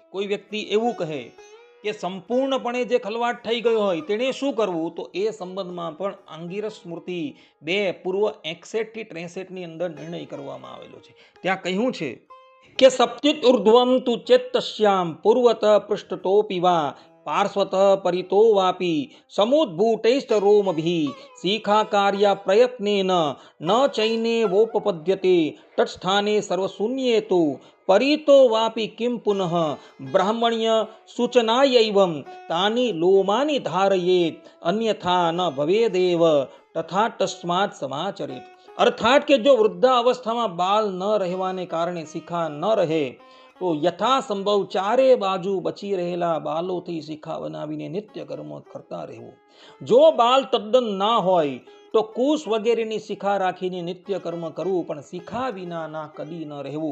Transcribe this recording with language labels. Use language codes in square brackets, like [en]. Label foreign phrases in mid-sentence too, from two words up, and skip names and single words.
[gu] કોઈ વ્યક્તિ એવું કહે કે સંપૂર્ણપણે જે ખલવાટ થઈ ગયો હોય તેણે શું કરવું, તો એ સંબંધમાં પણ આંગિરસ સ્મૃતિ 2 પૂર્વ 61 થી 63 ની અંદર નિર્ણય કરવામાં આવેલો છે. ત્યાં કહ્યું છે કે [sa] સપ્તિત ઉર્ધ્વમ તુ ચેત્તસ્યામ પૂર્વત પૃષ્ઠતોપી વા पार्श्वत परितो वापि समुद्भूतैश्च रोमभिः शिखाकार्या प्रयत्नेन न चैने वोपपद्यते तत्स्थाने सर्वशून्ये तु परितो वापि किं पुनः ब्राह्मण्य सूचनायैवं तानि लोमानि धारयेत् अन्यथा न भवेदेव तथा तस्मात् समाचरेत्। [hi] अर्थात के जो [gu] वृद्धावस्थाમાં બાલ ન રહેવાને કારણે શિખા ન રહે તો યથાસંભવ ચારે બાજુ બચી રહેલા બાલોથી શિખા બનાવીને નિત્ય કર્મ કરતા રહેવું. જો બાલ તદ્દન ના હોય તો કુશ વગેરેની શિખા રાખીને નિત્ય કર્મ કરવું, પણ શિખા વિના ના કદી ન રહેવું.